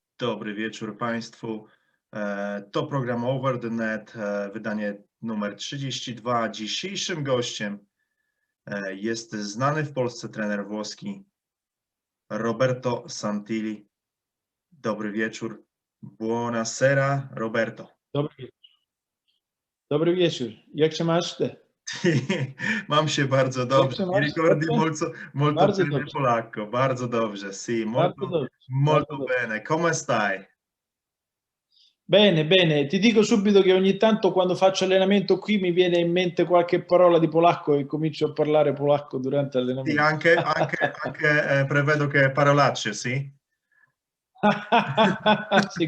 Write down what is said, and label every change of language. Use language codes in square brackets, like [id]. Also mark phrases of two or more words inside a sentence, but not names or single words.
[pl] Dobry wieczór Państwu. To program Over the Net, wydanie numer 32. Dzisiejszym gościem jest znany w Polsce trener włoski Roberto Santilli. Dobry wieczór. Buonasera, Roberto. Dobry, dobry wieczór. Jak się masz ty? Mam się bardzo Jak dobrze. się [it] Mi [pl] masz? [it] ricordi [pl] Dobrze? [it] molto [pl] Bardzo [it] bene [pl] dobrze. polacco. Bardzo dobrze. Sì, Bardzo [it] molto, [pl] dobrze. Bardzo [it] molto [pl] dobrze. [it] bene. Come stai? Bene, bene. Ti dico subito che ogni tanto quando faccio allenamento qui mi viene in mente qualche parola di polacco e comincio a parlare polacco durante Sì, l'allenamento. anche prevedo che parolacce, sì? Sì,